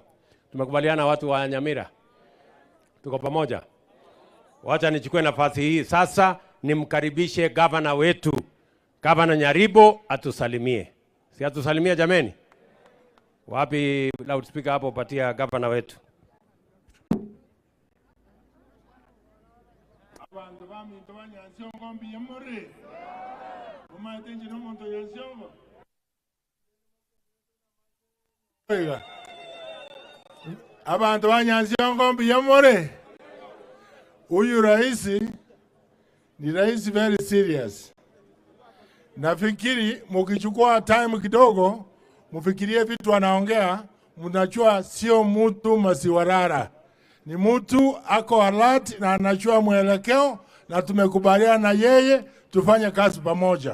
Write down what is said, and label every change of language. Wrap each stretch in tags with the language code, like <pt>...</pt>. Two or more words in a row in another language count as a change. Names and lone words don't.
<sw>Tumekubaliana watu wa Nyamira. Tuko pamoja. Wacha nichukue nafasi hii sasa nimkaribishe gavana wetu, Gavana Nyaribo atusalimie. Si atusalimie jameni? Wapi loudspeaker hapo patia gavana wetu.</sw> <guz>Abantu baminto banyansiongo mbiyemore. Umaitenje no monto yansiongo. Oiga. Abantu banyansiongo mbiyemore.</guz> <sw>Huyu raisi ni raisi</sw> <en>very serious.</en> <sw>Nafikiri mukichukua time kidogo, mufikirie vitu anaongea, mnajua sio mtu masiwarara. Ni mtu ako alert na anajua mwelekeo na tumekubaliana na yeye tufanye kazi pamoja.</sw>